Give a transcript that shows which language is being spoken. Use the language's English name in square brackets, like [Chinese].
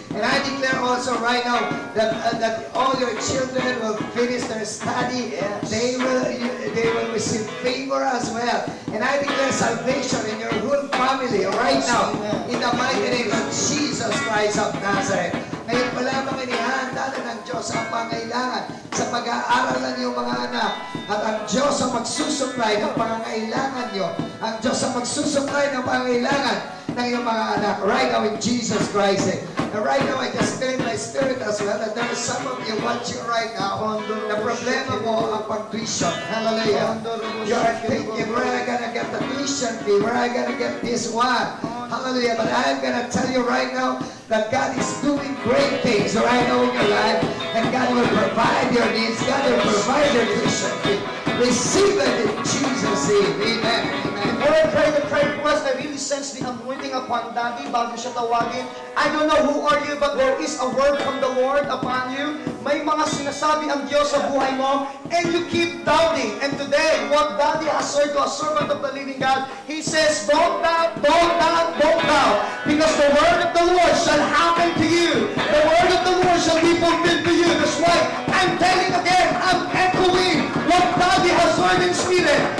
[English] And I declare also right now that all your children will finish their study. Yes. They will receive favor as well. And I declare salvation in your whole family right now in the mighty name of Jesus Christ of Nazareth. [Filipino] Ngayon pa lamang inihanda na ng Diyos ang pangailangan sa pag-aaral ng iyong mga anak. At ang Diyos ang magsusupply ng pangangailangan nyo. Ang Diyos ang magsusupply ng pangangailangan ng iyong mga anak. [English] Right now in Jesus Christ. And right now I just feel in my spirit as well that there are some of you watching right now. [Filipino] Na problema mo ang pag-tuition. [English] Hallelujah. You are thinking, where am I gonna get the tuition fee? Where am I gonna get this one? Hallelujah. But I'm gonna tell you right now that God is doing great things right now in your life. And God will provide your needs. God will provide your tuition fee. Receive it in Jesus' name. Amen. Before I pray the prayer request, I really sense the anointing upon Daddy [Filipino] bago siya tawagin. [English] I don't know who are you, but there is a word from the Lord upon you. [Filipino] May mga sinasabi ang Diyos sa buhay mo, [English] and you keep doubting. And today, what Daddy has heard to a servant of the living God, He says, don't doubt, don't doubt, don't doubt. Because the word of the Lord shall happen to you. The word of the Lord shall be fulfilled to you. That's why I'm telling again, I'm echoing what Daddy has heard in Spirit.